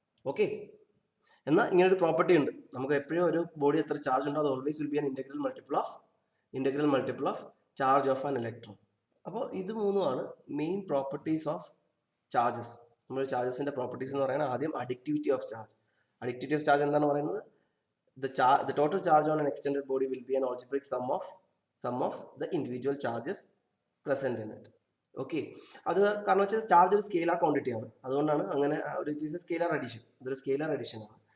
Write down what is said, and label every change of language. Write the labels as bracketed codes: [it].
[ml] Okay, എന്നാൽ ഇങ്ങനെ ഒരു പ്രോപ്പർട്ടി ഉണ്ട്. നമുക്ക് എപ്പോഴും ഒരു ബോഡി എത്ര ചാർജ് ഉണ്ടോ അത് [en] Always will be an integral multiple of charge of an electron. [ml] അപ്പോൾ ഇത് മൂന്നുമാണ് മെയിൻ പ്രോപ്പർട്ടീസ് ഓഫ് ചാർജസ്. നമ്മൾ ചാർജസിന്റെ പ്രോപ്പർട്ടീസ് എന്ന് പറയുന്നത് ആദ്യം അഡിക്റ്റിവിറ്റി ഓഫ് ചാർജ്. അഡിക്റ്റിവിറ്റി ഓഫ് ചാർജ് എന്താണ് പറയുന്നത്? [en] The total charge on an extended body will be an algebraic sum of the individual charges present in it. [ml] Okay, അത് കാരണം വെച്ചാൽ ചാർജ് ഒരു സ്കെയിലാർ ക്വാണ്ടിറ്റി ആണ്, അതുകൊണ്ടാണ് അങ്ങനെ ഒരു സ്കെയിലാർ അഡീഷൻ. ഇതൊരു സ്കെയിലാർ അഡീഷൻ ആണ്.